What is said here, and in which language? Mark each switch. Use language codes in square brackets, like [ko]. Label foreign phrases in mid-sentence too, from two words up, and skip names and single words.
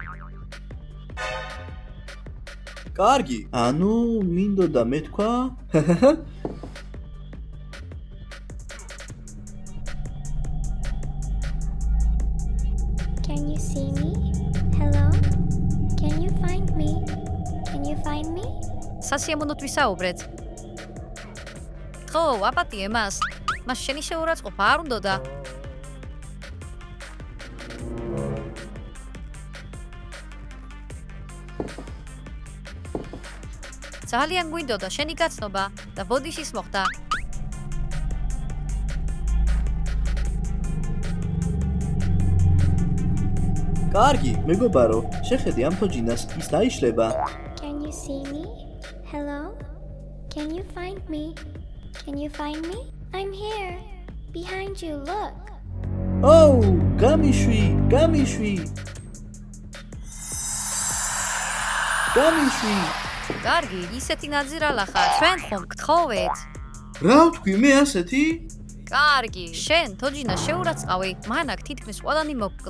[ka] კარგი, ანუ მინდოდა მეთქვა? [en] Can you see me? Hello? Can you find me? Can you find me? [ka] სასიამოვნოდ ვისაუბრეთ. ხო, აპატიე მას. მას შენი შეურაცხყოფა არ უნდოდა. ძალიან გვინდოდა შენი გაცნობა და ბოდიშის მოხდა. კარგი, მეგობარო, შეხედე ამ თოჯინას, ის დაიშლება. [en] Can you see me? Hello? Can you find me? Can you find me? I'm here. Behind you, look. [ka] ოუ, გამიშვი. კარგი, ისეთი ნაძირალა ხარ. ჩვენ ხომ გთხოვეთ? რა ვთქვი მე ასეთი? კარგი, შენ თოჯინა შეურაცხავი, მან აქ თითქმის ყველანი მოკლა.